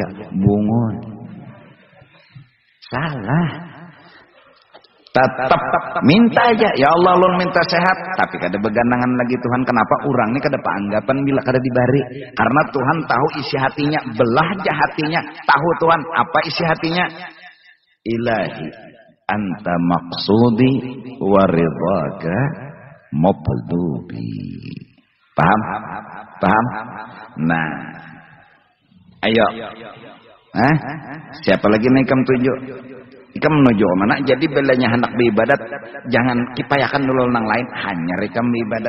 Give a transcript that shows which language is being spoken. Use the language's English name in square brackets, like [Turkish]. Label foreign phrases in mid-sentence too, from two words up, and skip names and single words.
[Banjar] Bungun. Salah. Tetap minta aja. Ya Allah, ulun minta sehat. Tapi kada begandangan lagi Tuhan. Kenapa? Urang ini kada paanggapan bila kada dibari. Karena Tuhan tahu isi hatinya. Belah aja hatinya. Tahu Tuhan apa isi hatinya. [Arabic] إلهي أنت مقصودي ورضاك مطلوبي. [Banjar] Paham? Paham? Nah. Ayo. Siapa lagi nih ikam tuju? Ikam menuju mana? Jadi belanya hendak beribadat, jangan kipayakan dulu nang lain, hanya ikam beribadat.